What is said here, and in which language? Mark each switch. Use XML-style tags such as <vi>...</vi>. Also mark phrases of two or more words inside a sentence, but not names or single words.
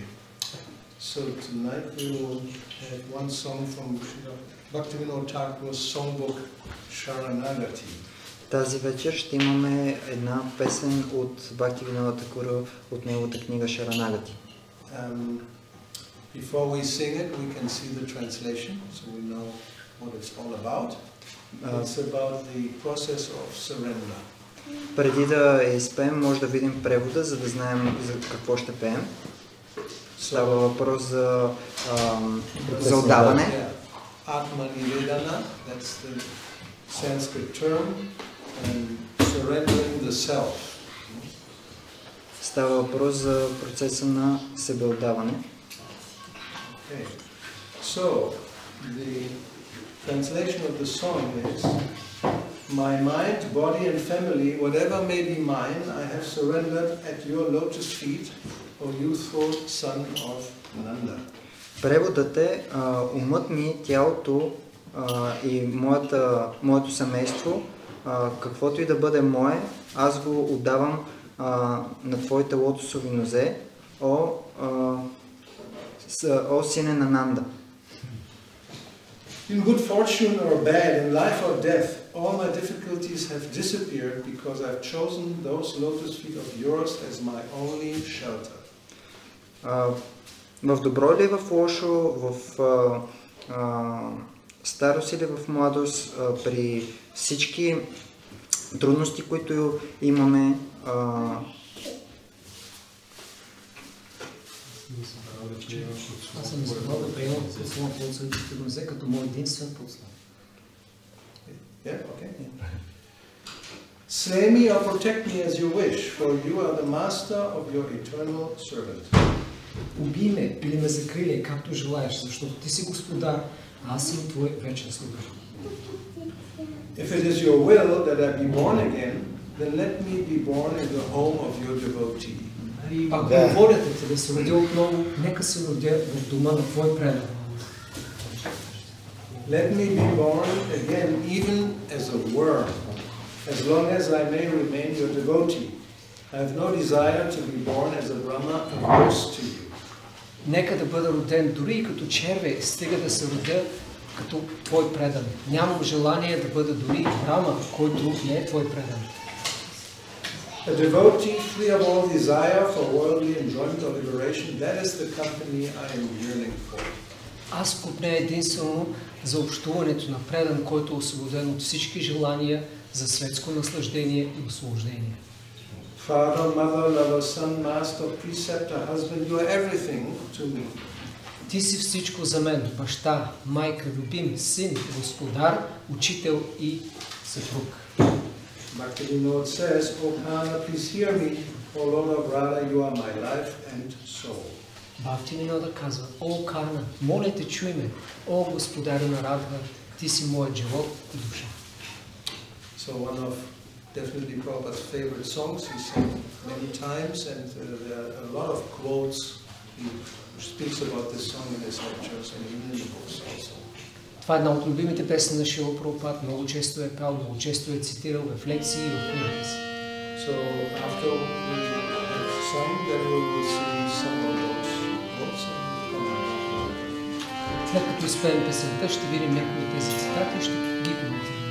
<en>So tonight we will have one song from Bhaktivinoda Thakur's songbook Sharanagati.</en> <bg>Тази вечер ще имаме една песен от Бхактивинода Такура от неговата книга Шаранагати.</bg> <en>Before we sing it, we can see the translation, so we know what it's all about. It's about the process of surrender.</en> <bg>Преди да изпеем, може да видим превода, за да знаем за какво ще пеем. Става въпрос за отдаване.</bg> <en>Atma-nivedana, that's the Sanskrit term, and surrendering the self.</en> <bg>Става въпрос за процеса на себеотдаване.</bg> <en>Okay. So, the translation of the song is, my mind, body and family, whatever may be mine, I have surrendered at your lotus feet, O youthful son of Nanda.</en> <bg>Преводът е умът ми, тялото и моето семейство, каквото и да бъде мое, аз го отдавам на твоите лотосови нозе, о сине на Нанда.</bg> <en>In good fortune or bad, in life or death, all my difficulties have disappeared because I've chosen those lotus feet of yours as my only shelter.</en> <bg>В добро или в лошо, в старост или в младост, при всички трудности, които имаме, аз съм избрал да приемам подслон от Светите нозе като мой единствен подслон.</bg> <en>Slay me or protect me as you wish, for you are the master of your eternal servant.</en> <bg>Убий ме или ме закриляй, както желаеш, защото ти си господар, а аз съм твой вечен слуга.</bg> <en>If it is your will that I be born again, then let me be born in the home of your devotee.</en> <bg>Ако е волята ти да се родя отново, нека се родя в дома на твой предан.</bg> <en>Let me be born again even as a worm, as long as I may remain your devotee. I have no desire to be born as a Brahma averse to you.</en> <bg>Нека да бъда роден дори и като червей, стига да се родя като твой предан. Нямам желание да бъда дори Брама, който не е твой предан.</bg> <en>A devotee free of all desire for worldly enjoyment or liberation, that is the company I am yearning for.</en> <bg>Аз купня единствено за общуването на предан, който е освободен от всички желания за светско наслаждение и освобождение.</bg> <en>Father, mother, lover, son, master, preceptor, husband, you are everything to me.</en> <bg>Ти си всичко за мен, баща, майка, любим, син, господар, учител и съпруг.</bg> <en>Bhaktivinoda says, O Kana, please hear me, O Lord of Radha, you are my life and soul.</en> <bg>Бхактивинода казва, о Кана, моля те чуй ме, о господаря на Радха, ти си моят живот и душа.</bg> <en>So one of definitely Prabhupada's favorite songs, he sang many times, and there are a lot of quotes. He speaks about this song in his lectures and in his books also.</en> <bg>Това е една от любимите песни на Шрила Прабхупад, много често е пял, много често е цитирал в лекции и в книгите си.</bg> <en>So after we have sung, then we will sing some of those quotes and comment.</en> <bg>След като изпеем песента, ще видим някои от тези цитати и ще ги коментираме.</bg>